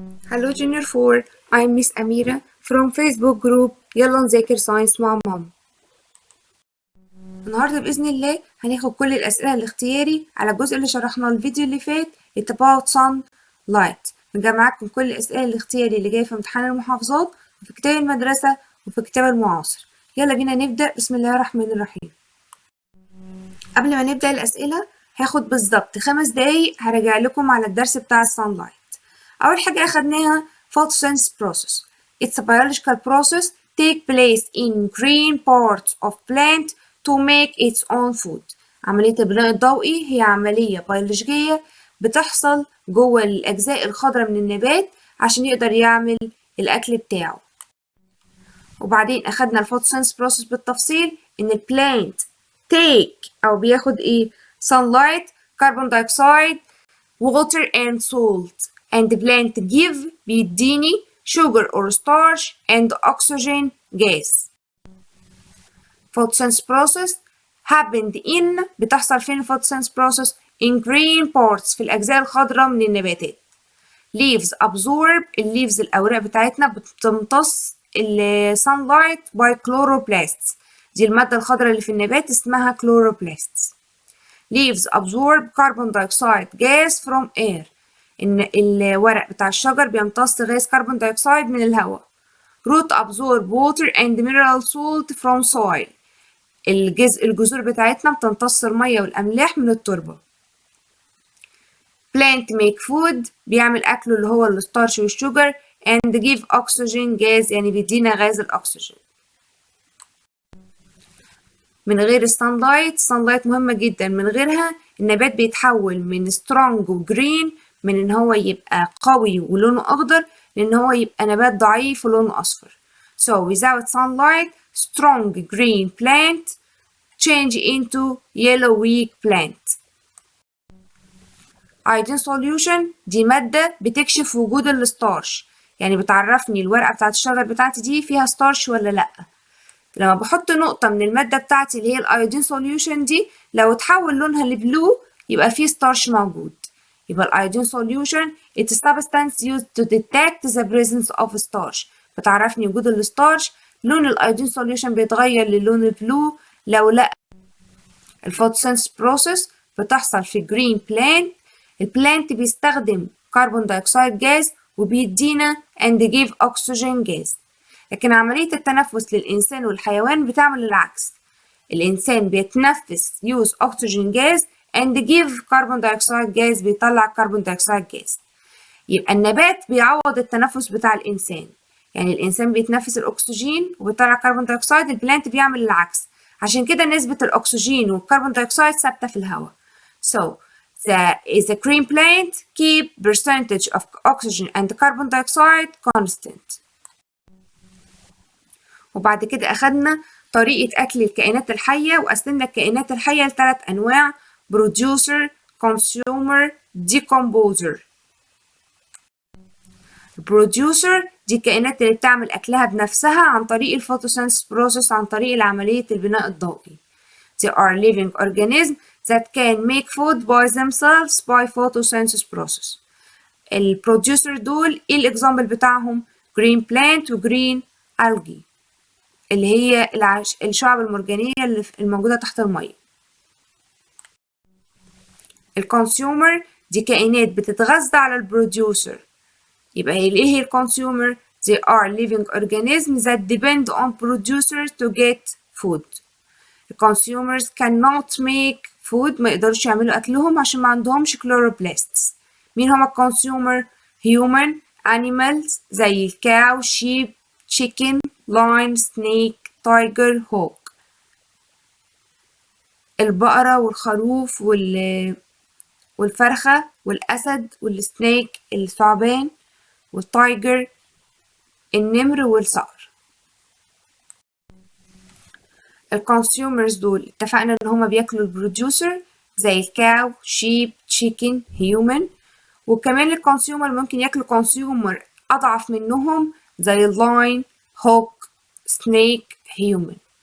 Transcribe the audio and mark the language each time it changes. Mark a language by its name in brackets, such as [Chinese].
[English] Hello Junior 4, I'm Miss Amira from Facebook group يلا نذاكر science مع ماما. [Arabic] النهاردة بإذن الله هناخد كل الأسئلة الاختياري على الجزء اللي شرحناه الفيديو اللي فات [English] It's about sunlight. [Arabic] بنجمعكم كل الأسئلة الاختياري اللي جاية في امتحان المحافظات وفي كتاب المدرسة وفي كتاب المعاصر. يلا بينا نبدأ. بسم الله الرحمن الرحيم. قبل ما نبدأ الأسئلة هاخد بالظبط 5 دقايق هراجع لكم على الدرس بتاع السانلايت. أول حاجة أخدناها photosynthesis process. [English] It's a biological process take place in green parts of plant to make its own food. [Arabic] عملية البناء الضوئي هي عملية بيولوجية بتحصل جوه الأجزاء الخضراء من النبات عشان يقدر يعمل الأكل بتاعه. وبعدين أخدنا الphotosynthesis process بالتفصيل إن البلانت take أو بياخد إيه [English] sunlight, carbon dioxide, water and salt. And the plant give [Arabic] بيديني [English] sugar or starch and oxygen gas. Photosynthesis process happened in [Arabic] بتحصل فين [English] photosynthesis process in green parts [Arabic] في الأجزاء الخضراء من النباتات. [English] Leaves absorb leaves [Arabic] الأوراق بتاعتنا بتمتص [English] sunlight by chloroplasts. [Arabic] دي المادة الخضراء اللي في النبات اسمها chloroplasts. [English] Leaves absorb carbon dioxide gas from air. [Arabic] إن الورق بتاع الشجر بيمتص غاز كربون دايوكسيد من الهواء. [English] Root absorb water and mineral salt from soil. [Arabic] الجذور بتاعتنا بتمتص المية والأملاح من التربة. [English] Plant make food [Arabic] بيعمل أكله اللي هو الستارش والشجر [English] and give oxygen gas [Arabic] يعني بيدينا غاز الأكسجين. من غير السانلايت مهمة جدا، من غيرها النبات بيتحول من strong وجرين من ان هو يبقى قوي ولونه اخضر لان هو يبقى نبات ضعيف ولونه اصفر. [English] So without sunlight strong green plant change into yellow weak plant. [Arabic] Iodine solution دي مادة بتكشف وجود الستارش، يعني بتعرفني الورقة بتاعت الشجر بتاعتي دي فيها ستارش ولا لأ. لما بحط نقطة من المادة بتاعتي اللي هي الايودين solution دي لو اتحول لونها لبلو يبقى فيه ستارش موجود. يبقى الأيودين [English] solution it's a substance used to detect the presence of starch. [Arabic] بتعرفني وجود الستارش. لون الأيودين solution بيتغير للون البلو لو لا. الفوتوسينثيس بروسيس بتحصل في جرين بلانت. البلانت بيستخدم كربون دايوكسيد جاز وبيدينا [English] and give oxygen gas. [Arabic] لكن عملية التنفس للإنسان والحيوان بتعمل العكس. الإنسان بيتنفس [English] use oxygen gas and give carbon dioxide gas [Arabic] بيطلع [English] carbon dioxide gas. [Arabic] يبقى النبات بيعوض التنفس بتاع الإنسان، يعني الإنسان بيتنفس الأكسجين وبيطلع كربون دايوكسيد، البلانت بيعمل العكس. عشان كده نسبة الأكسجين والكربون دايوكسيد ثابتة في الهواء. [English] So the green plant keep percentage of oxygen and carbon dioxide constant. [Arabic] وبعد كده أخدنا طريقة أكل الكائنات الحية وقسمنا الكائنات الحية ل3 أنواع: producer, consumer, decomposer. البروديوسر دي الكائنات اللي بتعمل أكلها بنفسها عن طريق الفوتوسينثيس بروسيس، عن طريق عملية البناء الضوئي. [English] They are living organisms that can make food by themselves by photosynthesis process. [Arabic] البروديوسر دول ايه الإكزامبل بتاعهم؟ green plant و green algae اللي هي الشعب المرجانية اللي الموجودة تحت المية. الكونسيومر دي كائنات بتتغذى على البروديوسر. يبقى ايه هي الكونسيومر؟ [English] they are living organisms that depend on producers to get food. [Arabic] الكونسيومرز [English] cannot make food [Arabic] ما يقدرش يعملوا أكلهم عشان ما عندهمش chloroplasts. مين هما الكونسيومر؟ [English] human animals [Arabic] زي الكاو [English] sheep chicken lion snake tiger hawk. [Arabic] البقرة والخروف والفرخة والأسد والسنيك الثعبان والتايجر النمر والصقر. الكونسيومرز دول اتفقنا ان هما بياكلوا البروديوسر زي الكاو شيب تشيكن هيومن، وكمان الكونسيومر ممكن ياكلوا كونسيومر اضعف منهم زي اللاين هوك سنيك هيومن.